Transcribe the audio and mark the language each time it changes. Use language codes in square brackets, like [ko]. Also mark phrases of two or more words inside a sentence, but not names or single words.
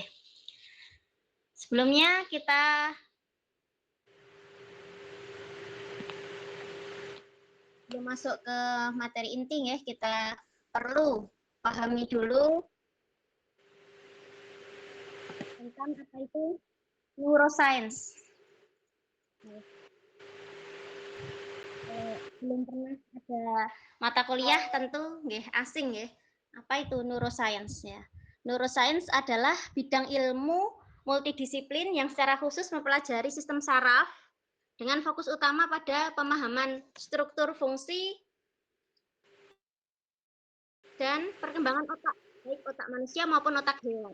[id] Sebelumnya kita belum masuk ke materi inti ya, kita perlu pahami dulu tentang apa itu neuroscience. Belum pernah ada mata kuliah tentu nggih asing nggih. Apa itu neuroscience ya? Neuroscience adalah bidang ilmu multidisiplin yang secara khusus mempelajari sistem saraf dengan fokus utama pada pemahaman struktur fungsi dan perkembangan otak, baik otak manusia maupun otak hewan.